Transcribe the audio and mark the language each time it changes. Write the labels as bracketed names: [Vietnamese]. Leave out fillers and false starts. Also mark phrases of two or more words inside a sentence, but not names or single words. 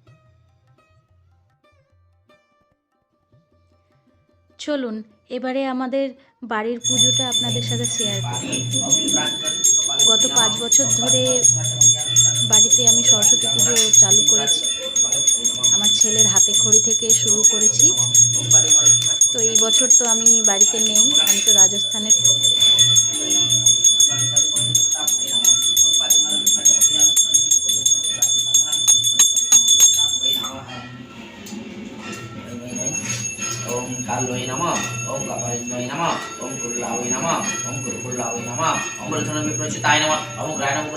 [Bangla] চলুন এবারে আমাদের বাড়ির পুজোটা আপনাদের সাথে শেয়ার করি। গত 5 বছর ধরে বাড়িতে আমি সরস্বতী পুজো চালু করেছি। আমার ছেলের হাতে খড়ি থেকে শুরু করেছি। তো এই বছর তো আমি বাড়িতে নেই, আমি তো রাজস্থানে। [Sanskrit] ओम कालोय नमः ओम कपालिन्वय नमः ओम कुल्लावय नमः ओम कुरुकुल्लावय नमः ओम रथनमे प्रचिताय नमः ओम ग्राय नमः